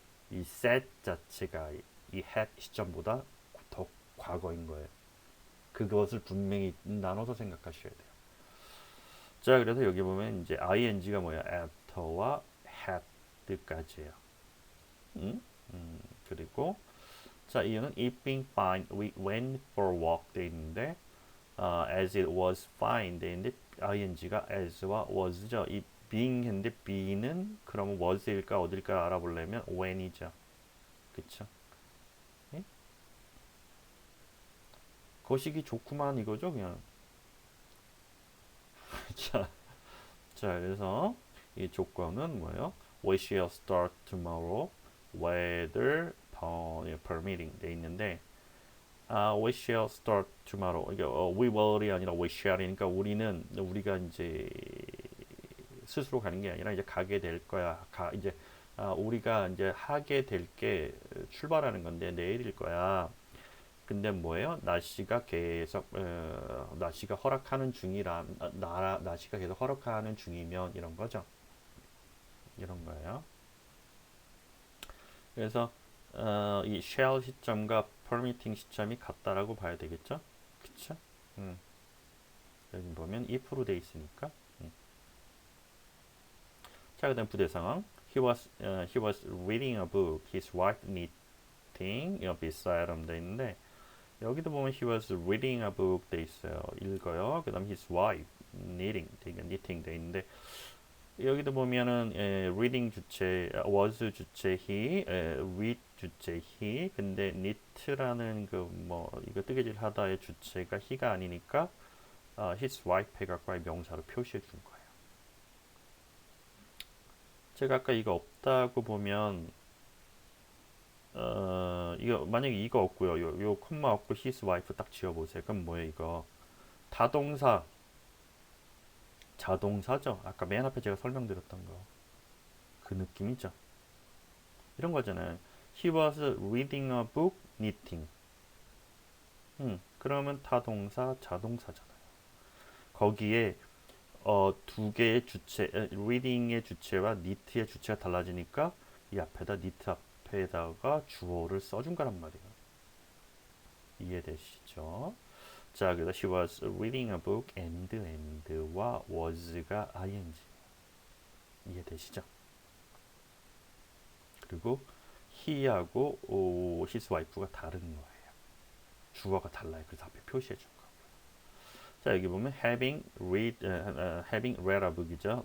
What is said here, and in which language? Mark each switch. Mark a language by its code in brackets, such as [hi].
[ko] 이 set 자체가 이 had 시점보다 더 과거인 거예요. 그것을 분명히 나눠서 생각하셔야 돼요. 자, 그래서 여기 보면 이제 ing가 뭐야? after와 had까지예요. 그리고 자, 이유는 [en] it being fine, we went for a walk [ko] 돼 있는데 [en] as it was fine [ko] 돼 있는데 ing가 as와 was죠. 이 being 했는데 be는 그러면 was일까 어딜까 알아보려면 when이죠. 그쵸? 예? 거시기 좋구만 이거죠 그냥. 자, 자, 그래서 이 조건은 뭐예요? [en] We shall start tomorrow, weather permitting [ko] 돼 있는데, [en] we shall start tomorrow. [ko] 이게 we will이 아니라 we shall이니까 우리가 이제 스스로 가는 게 아니라 이제 가게 될 거야. 이제 우리가 이제 하게 될 게 출발하는 건데 내일일 거야. 근데 뭐예요? 날씨가 계속 날씨가 허락하는 중이라 날씨가 계속 허락하는 중이면 이런 거죠. 이런 거예요. 그래서 이 shall 시점과 permitting 시점이 같다라고 봐야 되겠죠? 그쵸? 여기 보면 if로 돼 있으니까. 자, 그다음 부대 상황. [en] He was reading a book. His wife knitting beside him [ko] 돼 있는데 여기도 보면 [en] he was reading a book [ko] 돼 있어요. 읽어요. 그다음 [en] his wife knitting [ko] 돼 있는데 여기도 보면은 reading 주체 was 주체 he, read 주체 he. 근데 knit라는 그 뭐 이거 뜨개질 하다의 주체가 he가 아니니까 his wife 해갖고 명사로 표시해 준 거예요. 제가 아까 이거 없다고 보면 이거 만약에 이거 없고요. 요 콤마 없고 his wife 딱 지어보세요. 그럼 뭐예요 이거? 타동사, 자동사죠. 아까 맨 앞에 제가 설명드렸던 거. 그 느낌이죠. 이런 거잖아요. [en] He was reading a book, knitting. [ko] 그러면 타동사, 자동사잖아요. 거기에 두 개의 주체, reading의 주체와 knit의 주체가 달라지니까 이 앞에다 knit 앞에다가 주어를 써준 거란 말이에요. 이해되시죠? 자, 그래서 [en] she was reading a book and와 was가 ing. [ko] 이해되시죠? 그리고 he하고 his wife가 다른 거예요. 주어가 달라요. 그래서 앞에 표시해 준 거고요. 자, 여기 보면 having read a book이죠.